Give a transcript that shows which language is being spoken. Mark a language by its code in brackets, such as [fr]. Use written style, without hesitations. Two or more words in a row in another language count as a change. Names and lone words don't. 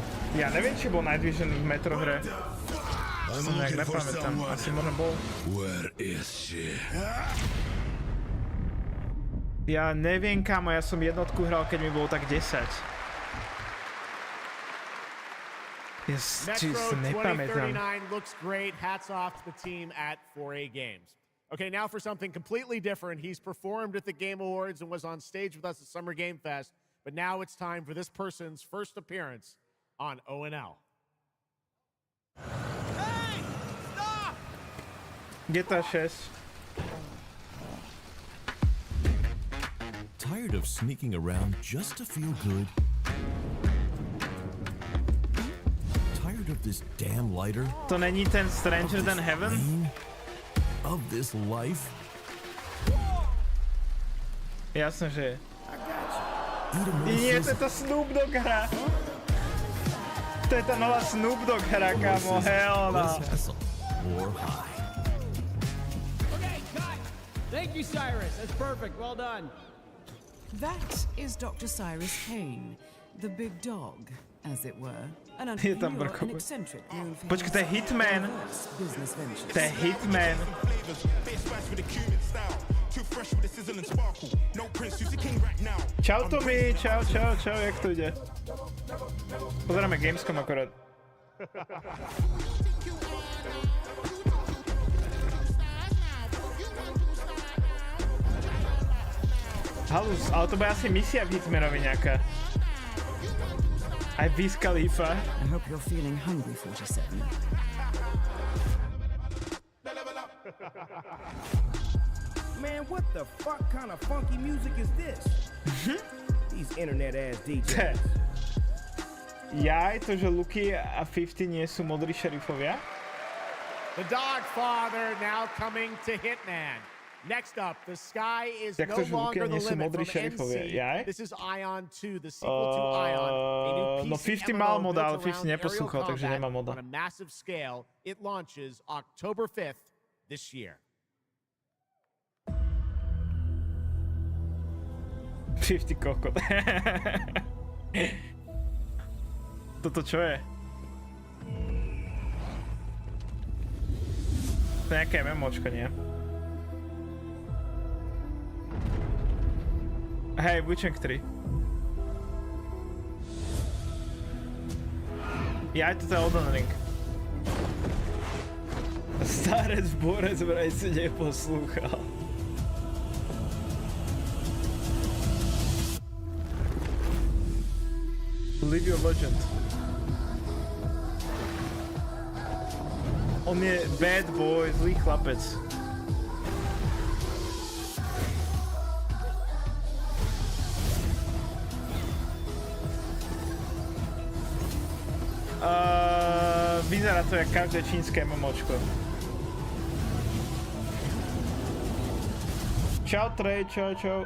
[sk] Ja neviem, či bol [en] Night Vision [sk] v Metro hre. Som nejak nepamätám. Asi možno bol. Ja neviem, kámo, ja som jednotku hral, keď mi bolo tak 10. [en] Metro 2039 looks great. Hats off to the team at 4A Games. Okay, now for something completely different. He's performed at the Game Awards and was on stage with us at Summer Game Fest, but now it's time for this person's first appearance on ONL. Hey! Stop! GTA 6. Tired of sneaking around just to feel good? Tired of this damn lighter? [sk] To není ten Stranger Than Heaven? [en] Of this life? [sk] Jasne, že je. Nie, to je tá Snoop Dogg hra. To je tá nová Snoop Dogg hra, kámo, [en] hell no. Okay, cut! Thank you, Cyrus. That's perfect. Well done. That is Dr. Cyrus Kane, the big dog, as it were. An entrepreneur, an eccentric known for [sk] Počkaj, to je Hitman. [en] business ventures. [sk] To je Hitman. Čau Tomi, čau, jak to ide? Pozeráme Gamescom akorát. Halus, ale to bude asi misia v Hitmanovi nejaká. Aj Wiz Khalifa. [en] I hope you're feeling hungry, 47. Man, what the fuck kind of funky music is this? These internet ass DJs. [sk] Jaj, to, že Luky a 50 nie sú modrí šerifovia? [en] The Dog Father now coming to Hitman. Next up, the sky is no longer the limit from NC. This is Ion 2, the sequel to Ion. A new [sk] No 50 mal moda, ale 50 neposlúchal, takže nemá moda. [en] On a massive scale, it launches October 5th this year. [sk] 50 kokot. Toto čo je? To je nejaké MMOčko, nie? Hej, Witcher 3. Jaj, toto je Elden Ring. Starec borec vraj si neposlúchal. [en] Live your legend. [sk] On je [en] bad boy, [sk] zlý chlapec. Vyzerá to jak každé čínske MMOčko. Čau Trey, čau.